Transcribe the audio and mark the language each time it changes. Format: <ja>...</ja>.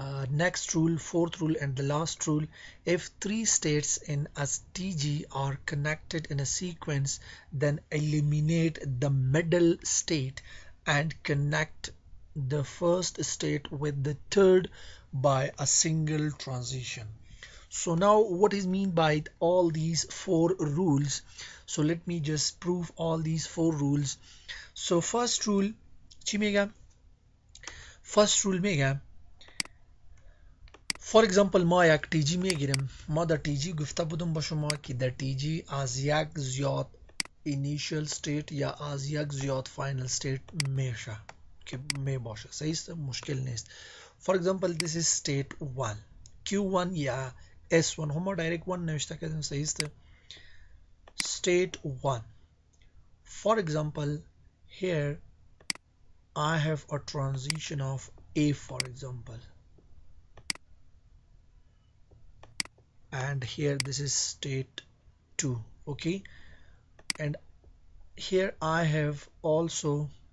<en>Next rule, fourth rule and the last rule: if three states in a TG are connected in a sequence, then eliminate the middle state and connect the first state with the third by a single transition. So now what is mean by all these four rules? So let me just prove all these four rules. So first rule chimega, first rule mega. For example</en> <fa>ما یک TG میگیریم، ما در TG گفته بودم با شما که در TG از یک زیاد initial state یا از یک زیاد final state میشه که می باشه. صحیح است؟ مشکل نیست.</fa> <en>For example this is state 1 Q1</en> <fa>یا S1 هم direct 1 نوشته کردیم. صحیح است؟ state 1.</fa> <en>For example here I have a transition of A, for example, and here this is state 2. Okay, and here I have also</en>